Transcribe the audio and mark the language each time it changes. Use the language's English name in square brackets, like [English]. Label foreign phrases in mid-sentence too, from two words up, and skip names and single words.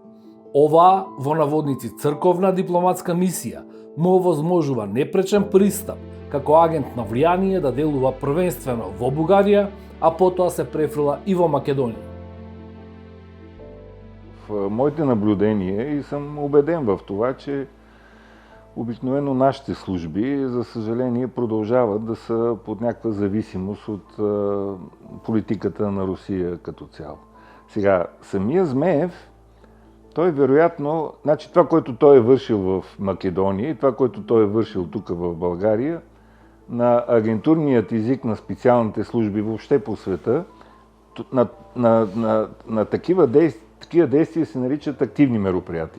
[Macedonian] Оваа, во наводници црковна дипломатска мисија, му овозможува непречен пристап како агент на влијание да делува првенствено во Бугарија, а потоа се префрила и во Македонија. [Bulgarian] В моите наблюдения и съм убеден в това, че обикновено нашите служби, за съжаление, продължават да са под някаква зависимост от политиката на Русия като цяло. Сега, самия Змеев, той вероятно, значи това, което той е вършил в Македония и това, което той е вършил тук в България, на агентурният език на специалните служби въобще по света, на такива действия се наричат активни мероприятия.